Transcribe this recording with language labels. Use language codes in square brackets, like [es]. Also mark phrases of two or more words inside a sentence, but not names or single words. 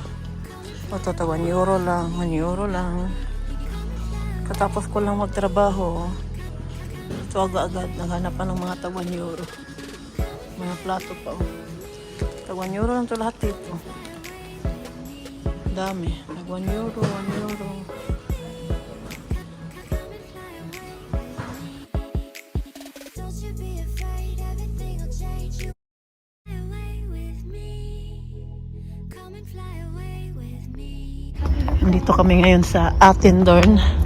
[tl] Ito, 1 euro lang, 1 euro lang. Katapos ko lang magtrabaho. So agad-agad, naghanap pa ng mga tag 1 euro. Mga plato pa. Tag 1 euro lang ito lahat dito. Dami. Tag 1 euro, 1 euro. Nandito kami ngayon sa Attendorn.